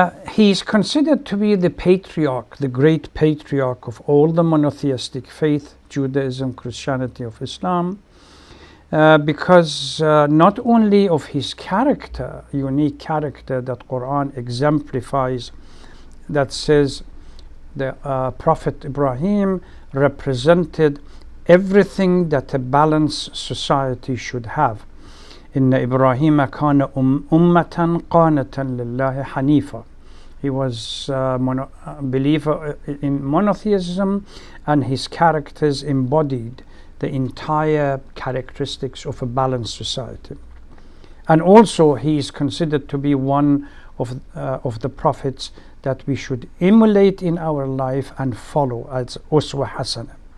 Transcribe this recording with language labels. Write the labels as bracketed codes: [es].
[en] He's considered to be the patriarch, the great patriarch of all the monotheistic faith, Judaism, Christianity, of Islam, because not only of his character, unique character that Quran exemplifies, that says the Prophet Ibrahim represented everything that a balanced society should have. [ar] إن إبراهيم كان أمة قانتا لله حنيفا. [en] He was a believer in monotheism, and his characters embodied the entire characteristics of a balanced society. And also he is considered to be one of the prophets that we should emulate in our life and follow as Uswa Hasana.